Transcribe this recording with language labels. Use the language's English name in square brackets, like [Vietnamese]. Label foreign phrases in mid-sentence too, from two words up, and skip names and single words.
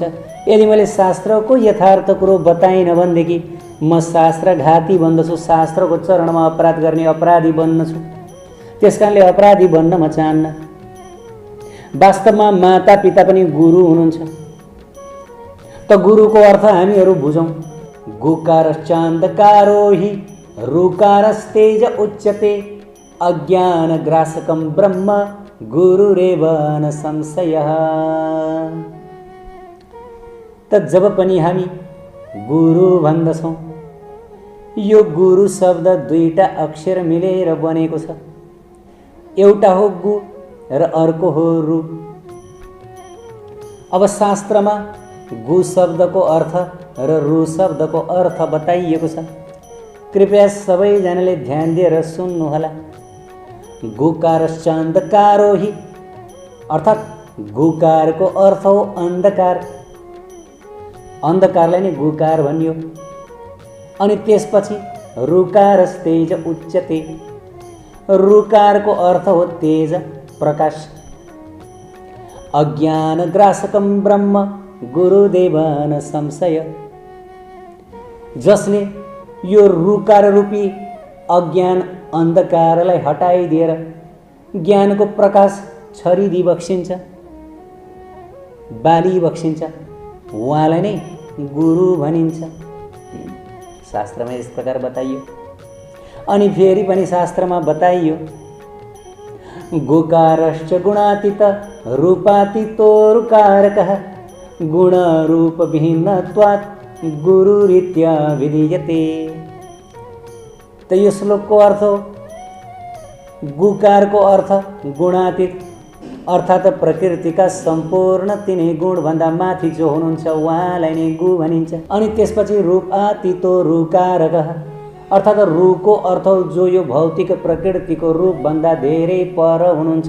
[Nepali] यदि मैले शास्त्रको यथार्थ कुरो बताइनँ भनेदेखि म शास्त्रघाती बन्दछु, शास्त्रको चरणमा अपराध गर्ने अपराधी बन्नछु। त्यसकारणले अपराधी बन्न म चाहन्न। वास्तवमा माता पिता पनि गुरु हुनुहुन्छ। त गुरुको अर्थ हामीहरू बुझौँ। [Sanskrit] गुकारश्चान्धकारो हि ऋकारस्तेज उच्यते, अज्ञानग्रासकं ब्रह्म गुरुरेव न संशयः। [Nepali] त जब पनि हामी गुरु भन्दछौँ, यो गुरु शब्द दुईटा अक्षर मिलेर बनेको छ। एउटा हो गु र अर्को हो रु। अब शास्त्रमा गु शब्दको अर्थ र रु शब्दको अर्थ बताइएको छ। कृपया सबैजनाले ध्यान दिएर सुन्नुहोला। [Sanskrit] गुकारश्चान्धकारो हि [Nepali] अर्थात् गुकारको अर्थ हो अन्धकार। अन्धकारलाई नै गुकार भनियो। अनि त्यसपछि [Sanskrit] ऋकारस्तेज उच्यते। [Nepali] ऋकारको अर्थ हो तेज, प्रकाश। [Sanskrit] अज्ञानग्रासकं ब्रह्म गुरुदेव न संशय। [Nepali] जसले यो ऋकार रूपी अज्ञान अन्धकारलाई हटाइदिएर ज्ञानको प्रकाश छरिदी बक्सिन्छ, बाली बक्सिन्छ, उहाँलाई नै गुरु भनिन्छ। शास्त्रमा यस प्रकार बताइयो। अनि फेरि पनि शास्त्रमा बताइयो, [Sanskrit] गुकारश्च गुणातीत रूपातीतो ऋकारकः, गुणरूप भिन्नत्वात् गुरुरीत्या विधीयते। [Nepali] त यो श्लोकको अर्थ हो, गुकारको अर्थ गुणातीत अर्थात् प्रकृतिका सम्पूर्ण तिनै गुणभन्दा माथि जो हुनुहुन्छ उहाँलाई नै गु भनिन्छ। अनि त्यसपछि [Sanskrit] रूपातीतो ऋकारकः [Nepali] अर्थात् रुको अर्थ जो यो भौतिक प्रकृतिको रूपभन्दा धेरै पर हुनुहुन्छ।